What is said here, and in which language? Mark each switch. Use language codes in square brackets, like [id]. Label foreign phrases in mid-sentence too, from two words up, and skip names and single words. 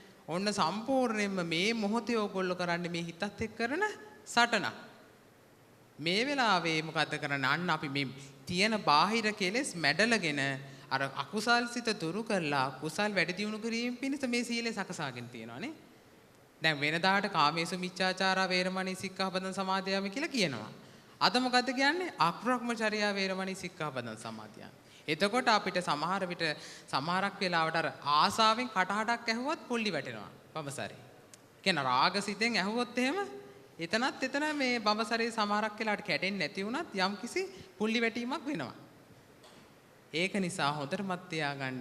[si] ඔන්න සම්පූර්ණයෙන්ම මේ මොහොතේ ඕගොල්ලෝ කරන්නේ මේ හිතත් එක්ක කරන සටනක්. මේ වෙලාවේ මොකද කරන්නේ? අන්න අපි මේ තියෙන බාහිර කෙලෙස් මැඩලගෙන අර අකුසල් සිත දුරු කරලා කුසල් වැඩි දියුණු කිරීම පිණිස මේ සීලය සකසාගෙන තියෙනවානේ. දැන් වෙනදාට [pi] කාමේසු මිච්ඡාචාරා වේරමණී සික්ඛාපදං සමාදියාමි [si] කියලා කියනවා. අද මොකද්ද කියන්නේ? [pi] අබ්‍රහ්මචර්යා වේරමණී සික්ඛාපදං සමාදියාමි. [si] එතකොට අපිට සමහර විට සමහරක් වෙලාවට අර ආසාවෙන් කටහඩක් ඇහුවොත් පොල්ලි වැටෙනවා බඹසරේ. කියන රාගසිතෙන් ඇහුවොත් එහෙම එතන මේ බඹසරේ සමහරක් වෙලාවට කැඩෙන්නේ නැති වුණත් යම්කිසි පුල්ලි වැටීමක් වෙනවා. ඒක නිසා හොඳට මත් තියාගන්න.